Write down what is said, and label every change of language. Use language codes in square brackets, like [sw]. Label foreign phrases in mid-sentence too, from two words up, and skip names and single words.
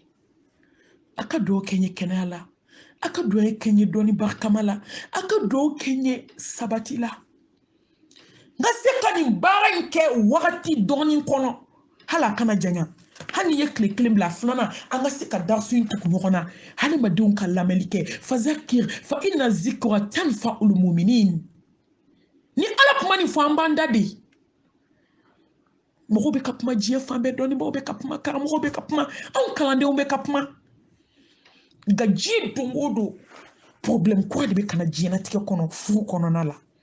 [bm] a ka dugawu kɛ n ye kɛnɛya la a ka dugawu kɛ n ye dɔnni barikama la a ka dugawu kɛ n ye sabati la n ka se ka nin baara in kɛ wagati dɔɔnin kɔnɔ hali a kana janya hali n'i ye tile kelen bila filanan an ka se ka darasu in tugu ɲɔgɔn na hadamadenw ka lamɛnli kɛ [ar] فذكر فإن الذكرى تنفع المؤمنين [bm] ni ala kuma nin fɔ an b'an da de mɔgɔw bɛ ka kuma diɲɛ fan bɛɛ dɔnnibaaw bɛ ka kuma karamɔgɔw bɛ ka kuma anw kalandenw bɛ ka kuma nka diɲɛ don o don problème kura de bɛ ka na diɲɛlatigɛ kɔnɔ furu kɔnɔna la